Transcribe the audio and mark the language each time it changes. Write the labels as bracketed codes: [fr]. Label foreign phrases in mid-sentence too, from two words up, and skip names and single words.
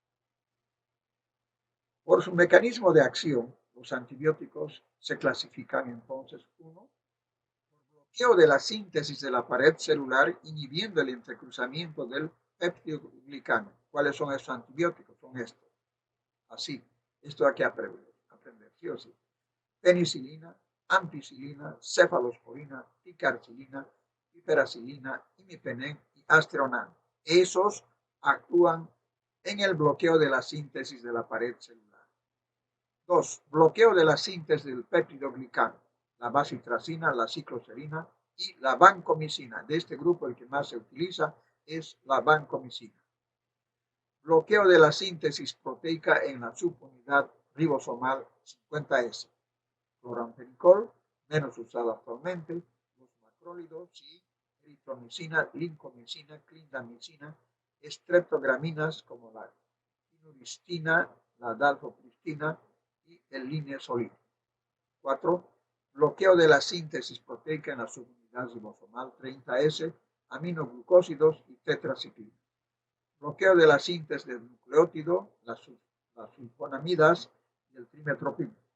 [es] Por su mecanismo de acción, los antibióticos se clasifican entonces: 1. Bloqueo de la síntesis de la pared celular inhibiendo el entrecruzamiento del peptidoglicano. ¿Cuáles son esos antibióticos? Son estos. Así, esto hay que aprender, ¿sí o sí? Penicilina, ampicilina, cefalosporina, picarcilina, piperacilina, imipenem y aztreonam. Esos actúan en el bloqueo de la síntesis de la pared celular. 2. Bloqueo de la síntesis del peptidoglicano, la bacitracina, la cicloserina y la vancomicina. De este grupo el que más se utiliza es la vancomicina. Bloqueo de la síntesis proteica en la subunidad ribosomal 50S. Cloramfenicol, menos usado actualmente, los macrólidos y eritromicina, lincomicina, clindamicina, estreptograminas como la inuristina, la dalfopristina y el linezolid. 4. Bloqueo de la síntesis proteica en la subunidad ribosomal 30S, aminoglucósidos y tetraciclina. Bloqueo de la síntesis del nucleótido, las sulfonamidas y el trimetropino.